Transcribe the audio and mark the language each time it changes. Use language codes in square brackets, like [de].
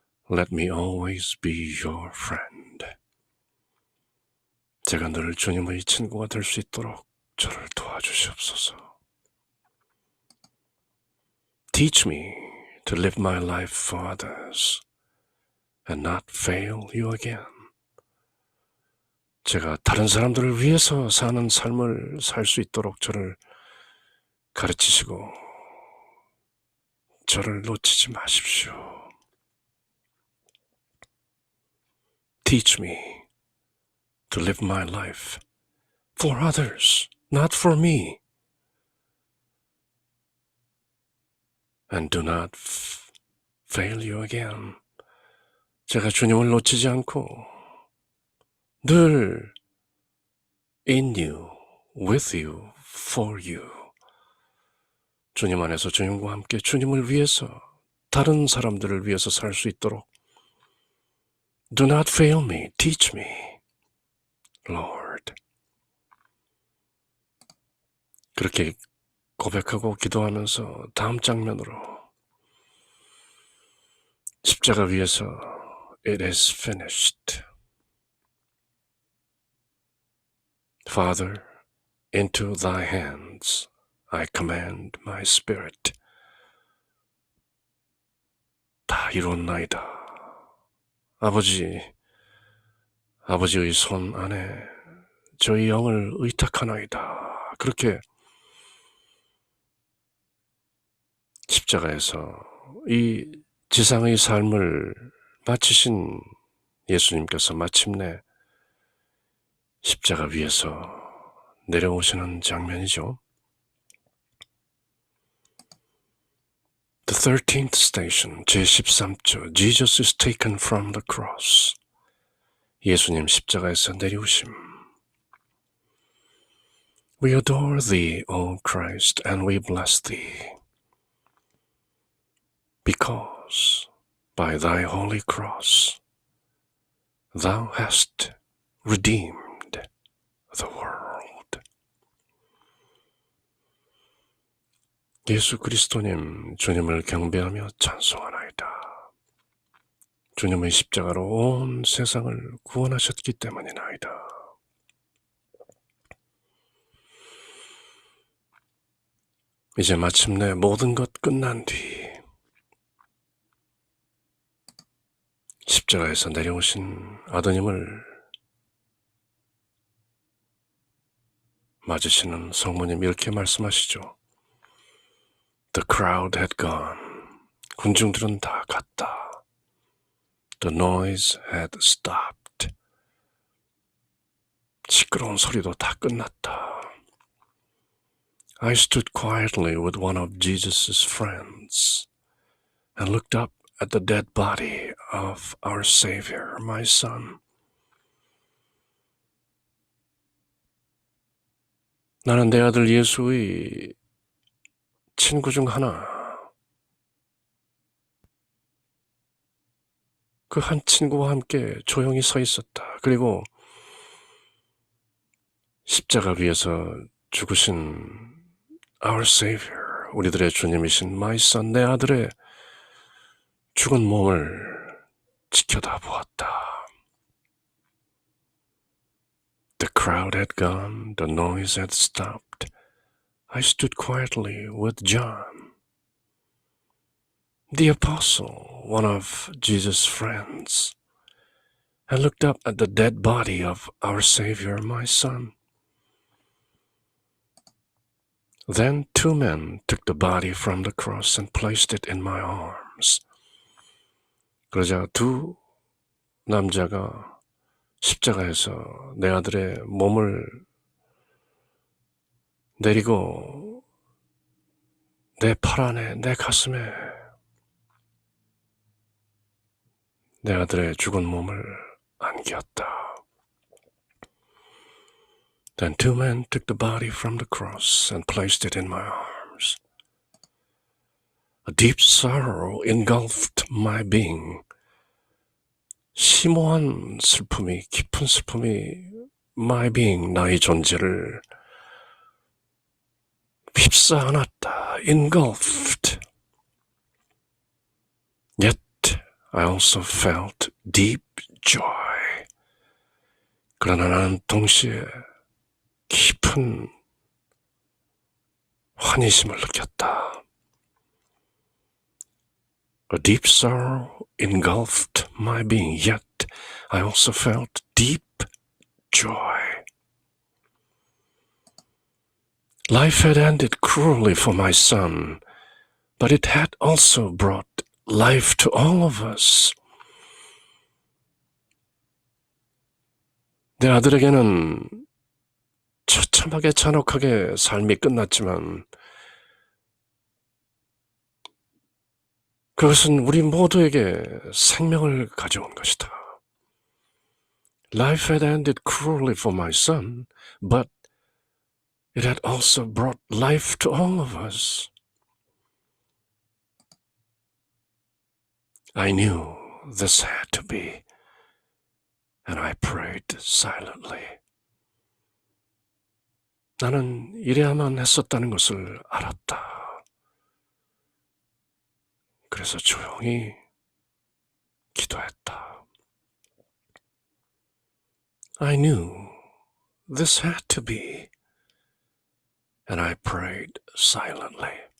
[en] Let me always be your friend. [ko] 제가 늘 주님의 친구가 될 수 있도록 저를 도와주시옵소서. [en] Teach me to live my life for others and not fail you again. [ko] 제가 다른 사람들을 위해서 사는 삶을 살 수 있도록 저를 가르치시고 저를 놓치지 마십시오. [en] Teach me to live my life for others, not for me. And do not fail you again. [ko] 제가 주님을 놓치지 않고 늘 [en] in you, with you, for you. [ko] 주님 안에서 주님과 함께 주님을 위해서 다른 사람들을 위해서 살 수 있도록 [en] Do not fail me, teach me, Lord. [ko] 그렇게 고백하고 기도하면서 다음 장면으로 십자가 위에서 [en] It is finished. Father, into thy hands I command my spirit. [ko] 다 이뤘나이다. 아버지의 손 안에 저희 영을 의탁하나이다. 그렇게 십자가에서 이 지상의 삶을 마치신 예수님께서 마침내 십자가 위에서 내려오시는 장면이죠. [en] The 13th station, [ko] 제13조, [en] Jesus is taken from the cross. [ko] 예수님 십자가에서 내려오심. [en] We adore thee, O Christ, and we bless thee. because by thy holy cross thou hast redeemed the world. [ko] 예수 그리스도님, 주님을 경배하며 찬송하나이다. 주님의 십자가로 온 세상을 구원하셨기 때문이나이다. 이제 마침내 모든 것 끝난 뒤 십자가에서 내려오신 아드님을 맞으시는 성모님 이렇게 말씀하시죠. [en] The crowd had gone. [ko] 군중들은 다 갔다. [en] The noise had stopped. [ko] 시끄러운 소리도 다 끝났다. [en] I stood quietly with one of Jesus' friends and looked up at the dead body of our Savior, my son. [ko] 나는 내 아들 예수의 친구 중 하나, 그 한 친구와 함께 조용히 서 있었다. 그리고 십자가 위에서 죽으신 [en] our Savior, [ko] 우리들의 주님이신 [en] my son, [ko] 내 아들의 죽은 몸을 지켜다 보았다. [en] The crowd had gone, the noise had stopped. I stood quietly with John, the apostle, one of Jesus' friends, and looked up at the dead body of our Savior, my son. Then 2 men took the body from the cross and placed it in my arms. [ko] 그러자 2 남자가 십자가에서 내 아들의 몸을 내리고 내 팔 안에, 내 가슴에 내 아들의 죽은 몸을 안겼다. [en] Then 2 men took the body from the cross and placed it in my arms. A deep sorrow engulfed my being. [ko] 심오한 슬픔이, 깊은 슬픔이 [en] my being, [ko] 나의 존재를 휩싸 안았다. [en] Engulfed. Yet I also felt deep joy. [ko] 그러나 나는 동시에 깊은 환희심을 느꼈다. [en] A deep sorrow engulfed my being, yet I also felt deep joy. Life had ended cruelly for my son, but it had also brought life to all of us. [ko] 내 아들에게는 처참하게 잔혹하게 삶이 끝났지만 그것은 우리 모두에게 생명을 가져온 것이다. [en] Life had ended cruelly for my son, but it had also brought life to all of us. I knew this had to be, and I prayed silently. [ko] 나는 이래야만 했었다는 것을 알았다. 그래서 조용히 기도했다. [en] I knew this had to be, and I prayed silently.